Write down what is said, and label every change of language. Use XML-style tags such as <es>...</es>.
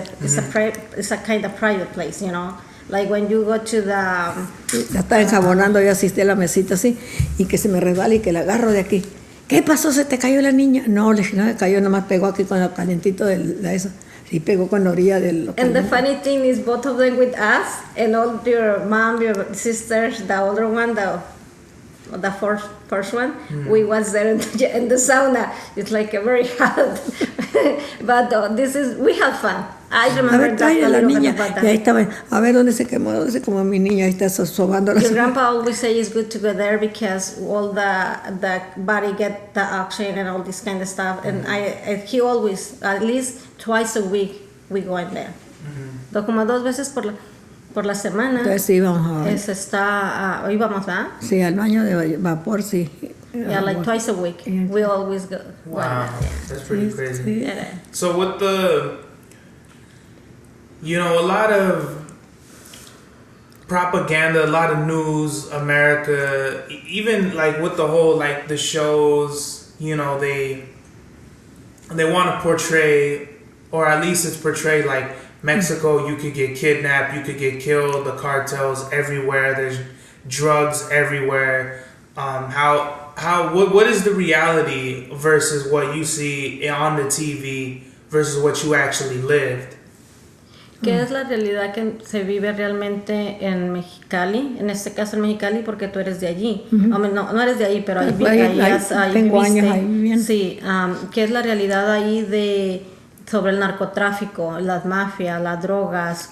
<en>It's a kind of private place, you know. Like when you go to the...</en> <es>Ya estaba enjabonando, yo asistí a la mesita así y que se me resbala y que la agarro de aquí. ¿Qué pasó? ¿Se te cayó la niña? No, le dije, no me cayó, nomás pegó aquí con el calentito de la esa. Sí, pegó con la orilla del...</es> <en>And the funny thing is both of them with us, and all your mom, your sisters, the older one, the first one, we was there in the sauna. It's like a very hot, but we have fun. I remember that a little bit about that.</en> <es>Y ahí estaba, a ver dónde se quemó mi niña, ahí está sobando.</es> <en>Your grandpa always say it's good to go there because all the body get the oxygen and all this kind of stuff. And he always, at least twice a week, we go in there.</en> <es>Como 2 veces por la semana. Entonces sí, íbamos íbamos, ¿verdad? Sí, al baño de vapor, sí.</es> <en>Yeah, like twice a week. Yeah. We always go. Wow, that's pretty crazy.</en> <es>Sí.</es> <en>Yeah. So with the, you know, a lot of propaganda, a lot of news, America, even like with the whole, like the shows, you know, they want to portray, or at least it's portrayed like Mexico, you could get kidnapped, you could get killed, the cartels everywhere, there's drugs everywhere. What is the reality versus what you see on the TV versus what you actually lived?</en> <es>¿Qué es la realidad que se vive realmente en Mexicali? En este caso en Mexicali, porque tú eres de allí. Hombre, no eres de ahí, pero ahí tengo viviste. años ahí viviendo. Sí, ¿qué es la realidad ahí sobre el narcotráfico, las mafias, las drogas?</es>